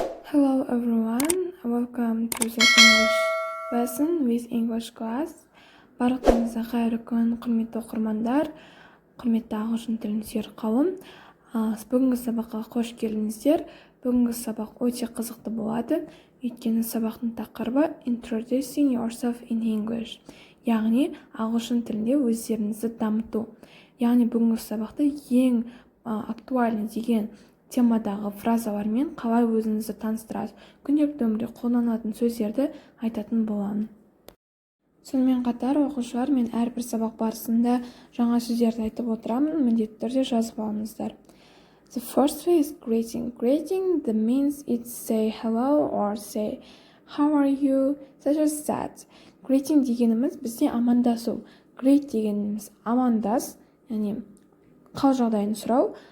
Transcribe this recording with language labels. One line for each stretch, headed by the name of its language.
English: Hello everyone, welcome to the English lesson with English class.
Kazakh: Барлықтарыңызға қайырлы күн, құрметті оқырмандар, құрметті ағылшын тілін сүйер қауым. Бүгінгі сабаққа қош келдіңіздер. Бүгінгі сабақ өте қызықты болады, өйткені сабақтың тақырыбы
English: Introducing yourself in English,
Kazakh: яғни ағылшын тілінде өздеріңізді дамыту. Яғни бүгінгі сабақта ең актуальны деген темадағы фразалармен қалай өзіңізді таныстырасыз, күнделікті өмірде қолданылатын сөздерді айтатын боламын. Сонымен қатар оқушылар, мен әрбір сабақ барысында жаңа сөздерді айтып отырамын, міндетті түрде жазып алыңыздар.
English: The first way is greeting. Greeting the means it's say hello or say how are you, such as that.
Kazakh: Greeting дегеніміз бізде амандасу. Greet дегеніміз амандас, яғни қал жағдайын сұрау.